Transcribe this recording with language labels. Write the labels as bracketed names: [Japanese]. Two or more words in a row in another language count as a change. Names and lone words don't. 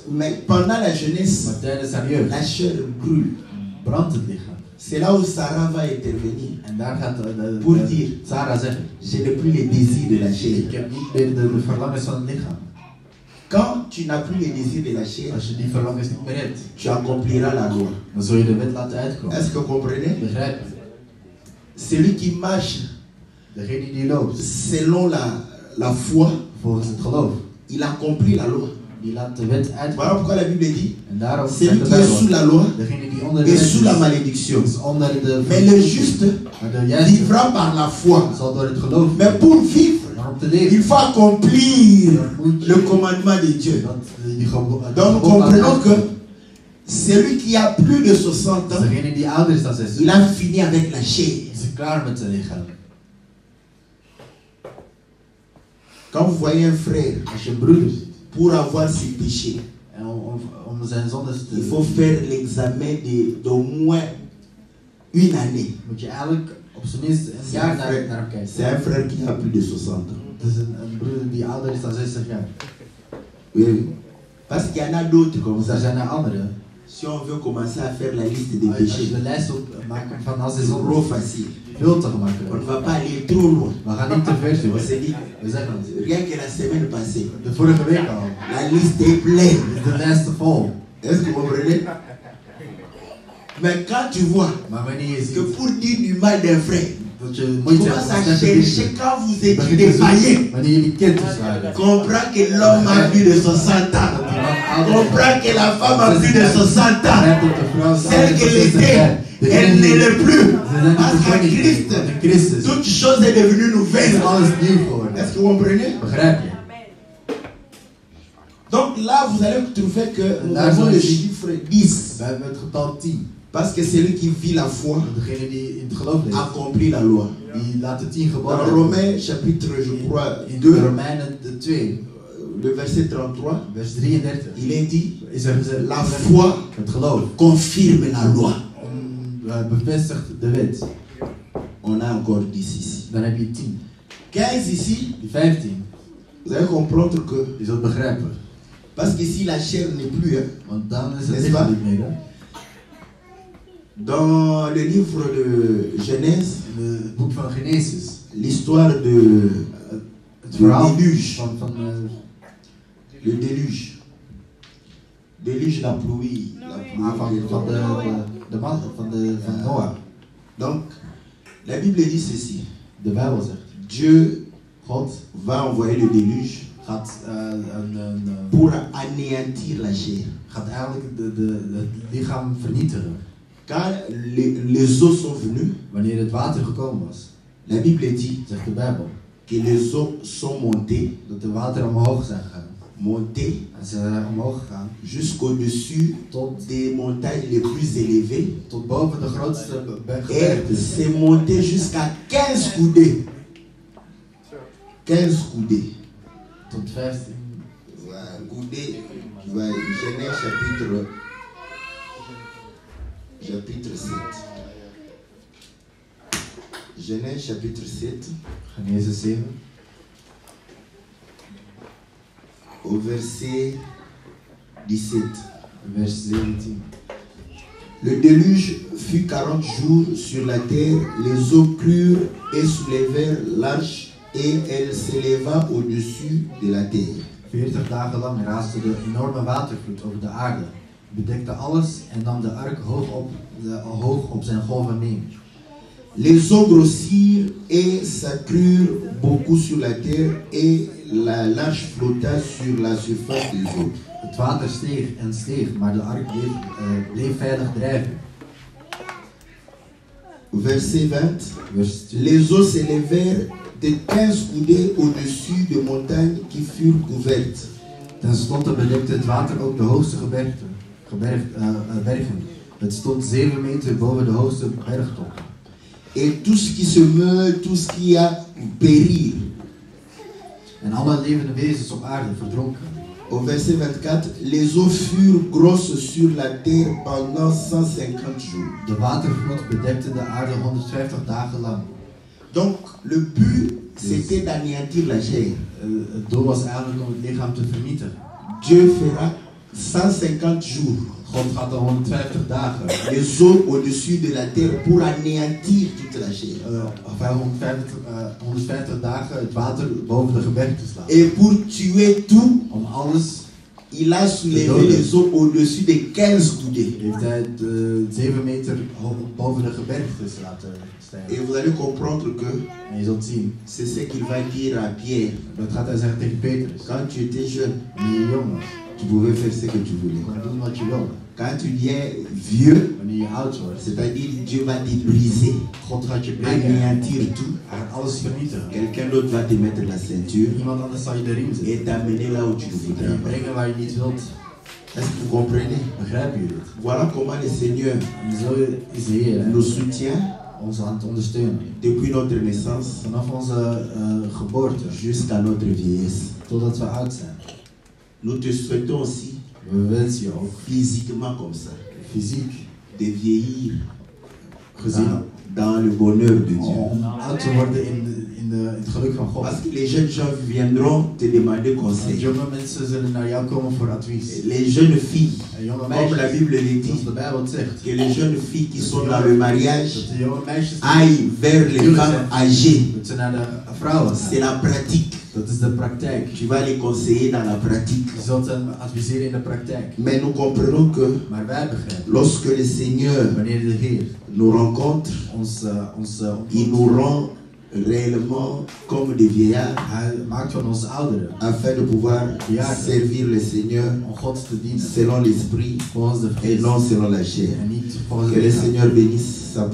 [French] Mais pendant la jeunesse, [Dutch] Maar tijdens haar jeugd [French] la chair brûle. [Dutch] brandt het lichaam. [French] C'est là où Sarah va intervenir [Dutch] En daar gaat [French] pour dire, [Dutch] Sarah zeggen: [French] je n'ai plus les désirs de la [Dutch] ik [French] chair. [Dutch] heb niet meer de verlangens van het lichaam. [French] Quand tu n'as plus les désirs de la chair, [Dutch] Als je die verlangens niet meer hebt, [French] tu accompliras la loi. [Dutch] dan zul je de wet laten uitkomen. [French] Est-ce que vous comprenez? [Dutch] Begrijp je? [French] Celui qui marche [Dutch] Degene die loopt [French] selon la foi, [Dutch] volgens het geloof, [French] il accomplit la loi. [Dutch] die laat de wet [French] Voilà [Dutch] uitkomen. [French] pourquoi la Bible dit, [Dutch] En daarom [French] celui [Dutch] zegt de [French] qui est sous [Dutch] Bijbel: [French] la loi [Dutch] degene die onder de [French] est [Dutch] wet [French] sous la [Dutch] is, [French] malédiction. [Dutch] is onder de [French] Mais le juste [Dutch] maar de juiste [French] vivra par la foi. [Dutch] zal door het geloof. [French] Mais pour vivre, [Dutch] Maar om te leven, [French] il faut accomplir le commandement de Dieu. Donc nous comprenons que celui qui a plus de 60 ans, [Dutch] degene die ouder is dan 60, [French] il a fini avec la chair. [Dutch] is klaar met zijn lichaam. [French] Quand vous voyez un frère, [Dutch] Als je een broeder ziet, [French] pour avoir ses péchés, [Dutch] en om zijn zondes [French] il [Dutch] te [French] faut faire l'examen d'au moins une année. [Dutch] moet je eigenlijk op zijn minst een jaar naar hem kijken. [French] C'est un frère qui a plus de 60 ans. [Dutch] Het is een broeder die ouder is dan 60 jaar. [French] Oui. Parce qu'il y en a d'autres comme [Dutch] Dus er [French] ça. [Dutch] zijn er anderen. [French] Si on veut commencer à faire la liste des [Dutch] Als je [French] péchés, [Dutch] de lijst opmaakt van als is [French] c'est trop [Dutch] het [French] facile. [Dutch] veel te [French] On [Dutch] gemakkelijk. [French] ne va pas aller trop loin. [Dutch] We gaan niet te ver [French] On [Dutch] zoeken. [French] s'est dit, [Dutch] We zeggen het. [French] rien que la semaine passée, [Dutch] De vorige week al. [French] la liste est pleine. [Dutch] Is de lijst vol. [French] Est-ce que vous comprenez? Mais quand tu vois [Dutch] Maar wanneer je [French] que [Dutch] ziet [French] pour dire du mal d'un frère, [Dutch] dat je [French] tu [Dutch] moeite hebt [French] commences [Dutch] om [French] à [Dutch] slechte [French] chercher [Dutch] dingen. [French] quand vous étiez des païens. [Dutch] Wanneer jullie kindjes waren. [French] Comprends que l'homme a plus de 60 ans. Comprends que la femme a plus de 60 ans. Celle qu'elle était, elle ne l'est plus. Parce qu'en Christ, toute chose est devenue nouvelle. [Dutch] Alles nieuw geworden. [French] Est-ce que vous comprenez? [Dutch] Begrijp je? [French] Donc là, vous allez trouver que nous Là, avons je le dis- chiffre 10. [Dutch] We hebben het getal 10. [French] Parce que celui qui vit la foi [Dutch] Degene die in het geloof leeft, [French] accomplit la loi. [Dutch] die laat de 10 [French] Dans [Dutch] geboden. [French] Romains chapitre, je crois, [Dutch] In 2, Romeinen de 2, [French] le verset 33, [Dutch] vers 33, [French] il est dit, [Dutch] is er gezegd, [French] la foi [Dutch] het geloof [French] confirme la loi. [Dutch] bevestigt de wet. [French] On a encore 10 ici. [Dutch] Dan heb je 10. [French] 15 ici, [Dutch] Die 15, [French] vous allez comprendre que, [Dutch] je zult begrijpen. [French] parce qu'ici la chair n'est plus, hein. [Dutch] Want dan is het [French] N'est-ce [Dutch] lichaam [French] pas? [Dutch] niet meer. Hè? [French] Dans le livre de Genèse, [Dutch] In het boek van Genesis, [French] l'histoire de [Dutch] het [French] le [Dutch] verhaal [French] déluge, [Dutch] van [French] le déluge, déluge, la pluie, [Dutch] van Noah. [French] Donc, la Bible dit ceci, [Dutch] De Bijbel zegt, [French] Dieu [Dutch] God [French] va envoyer le déluge [Dutch] gaat, [French] pour anéantir la chair. [Dutch] gaat eigenlijk het lichaam vernietigen. [French] Quand les eaux sont venues, [Dutch] Wanneer het water gekomen was, [French] la Bible dit [Dutch] zegt de Bijbel, [French] que les eaux sont montées, [Dutch] dat de wateren omhoog zijn gegaan. [French] montées [Dutch] En ze zijn omhoog gegaan [French] jusqu'au-dessus [Dutch] tot, [French] des montagnes les plus élevées. [Dutch] tot boven de grootste [French] Et [Dutch] berggebergtes. [French] c'est monté jusqu'à 15 coudées. 15 coudées. [Dutch] Tot 15. [French] Voilà, coudées. Voilà, Genèse chapitre 7. Genèse chapitre 7, [Dutch] Genesis 7, [French] au verset 17. [Dutch] vers 17. [French] Le déluge fut 40 jours sur la terre, les eaux crurent et soulevèrent l'arche et elle s'éleva au-dessus de la terre. [Dutch] 40 dagen lang raasde de enorme watervloed over de aarde, bedekte alles en nam de ark hoog op zijn golven mee. [French] Les eaux grossirent et s'accrurent beaucoup sur la terre et l'arche flotta sur la surface des eaux. [Dutch] Het water steeg en steeg, maar de ark bleef veilig drijven. [French] Verset 20. [Dutch] Vers 20. [French] Les eaux s'élevèrent de 15 coudées au-dessus des montagnes qui furent couvertes. [Dutch] Ten slotte bedekte het water ook de hoogste bergen. Het stond 7 meter boven de hoogste bergtop. [French] Et tout ce qui se meurt, tout ce qui a péri. [Dutch] En alle levende wezens op aarde verdronken. [French] Au verset 24, les eaux furent grosses sur la terre pendant 150 jours. [Dutch] De watervloed bedekte de aarde 150 dagen lang. [French] Donc, le but, c'était d'anéantir la chair. [Dutch] Het doel was eigenlijk om het lichaam te vernietigen. [French] Dieu fera 150 jours. [Dutch] God gaat dan 150 dagen. [French] Les eaux au-dessus de la terre pour anéantir toute la chair. [Dutch] 150 dagen het water boven de gebergte slaan. [French] Et pour tuer tout, [Dutch] Om alles [French] il a soulevé les eaux au-dessus de 15 coudées. [Dutch] heeft hij 7 meter boven de gebergtes laten [French] Et [Dutch] stijgen. [French] vous allez comprendre que [Dutch] En je zult zien, [French] c'est ce qu'il va dire à Pierre. [Dutch] dat gaat hij zeggen tegen Petrus. [French] Quand tu étais jeune, [Dutch] Wanneer je jong was, [French] tu pouvais faire ce que tu voulais. [Dutch] je kon doen wat je wilde. [French] Quand tu deviens vieux, [Dutch] Wanneer je oud wordt, [French] c'est-à-dire Dieu va te briser, [Dutch] God gaat je breken. [French] anéantir tout. [Dutch] Hij gaat alles vernietigen. [French] Quelqu'un d'autre va te mettre la ceinture [Dutch] Iemand anders zal je de riem zetten. [French] et t'amener là où tu ne [Dutch] En [French] voudrais [Dutch] je [French] pas. [Dutch] brengen waar je niet wilt. [French] Est-ce que vous comprenez? [Dutch] Begrijpen jullie het? [French] Voilà comment le Seigneur [Dutch] En zo is de Heer [French] nous soutient [Dutch] ons aan het ondersteunen. [French] depuis notre naissance [Dutch] Vanaf onze geboorte [French] jusqu'à notre vieillesse. [Dutch] totdat we oud zijn. [French] Nous te souhaitons aussi, [Dutch] We wensen je ook [French] physiquement comme ça, [Dutch] fysiek [French] de vieillir [Dutch] gezien [French] dans le bonheur de Dieu. [Dutch] om oud te worden het geluk van God. [French] Parce que les jeunes gens viendront te demander conseil. [Dutch] Jonge mensen zullen naar jou komen voor advies. [French] Les jeunes filles, [Dutch] Jonge [French] comme [Dutch] meisjes, [French] la Bible le dit, [Dutch] zoals de Bijbel het zegt, [French] que les jeunes filles qui sont dans le mariage [Dutch] dat de jonge meisjes [French] aillent vers les femmes âgées. [Dutch] dat ze naar de vrouwen gaan. [French] C'est la pratique. [Dutch] Dat is de praktijk. [French] Tu vas les conseiller dans la pratique. [Dutch] Je zult hen adviseren in de praktijk. [French] Mais nous comprenons que [Dutch] Maar wij begrijpen, [French] lorsque le Seigneur [Dutch] wanneer de Heer [French] nous rencontre, il nous rend réellement comme des vieillards, [Dutch] Hij maakt van ons ouderen [French] afin de pouvoir servir le Seigneur [Dutch] om God te dienen [French] selon l'esprit [Dutch] volgens de [French] et [Dutch] geest [French] non selon la chair. [Dutch] en niet volgens [French] Que [Dutch] de [French] le [Dutch] lichaam. [French] Seigneur bénisse sa parole